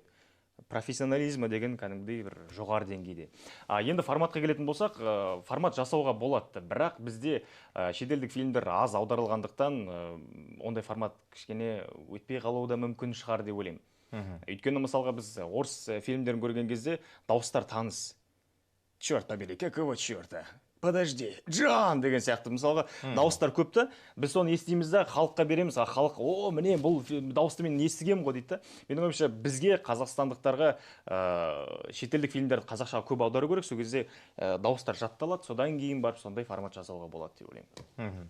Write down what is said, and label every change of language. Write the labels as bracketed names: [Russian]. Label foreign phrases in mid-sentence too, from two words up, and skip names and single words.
[Kazakh] Профессионализмі деген кәдімгідей бір жоғары деңгейде. Енді форматқа келетін болсақ, формат жасауға болады. Бірақ бізде шетелдік фильмдер аз аударылғандықтан, ондай формат кішкене өтпей қалуы да мүмкін шығар деп ойлаймын. Өйткені мысалға біз орыс фильмдерін көрген кезде дауыстар таныс. [Russian] Черт побери, какого черта? [Kazakh] Подожди, Джон деген сияқты. Мысалға дауыстар көпті. Біз соны естиміз да халыққа береміз. Халық, міне бұл дауысты мен естігем ғой дейді. Менің ойымша бізге қазақстандықтарға шетелдік фильмдерді қазақшаға көп аудару керек. Сол кезде дауыстар жатталады. Содан кейін барып сондай формат жасауға болады деп ойлаймын.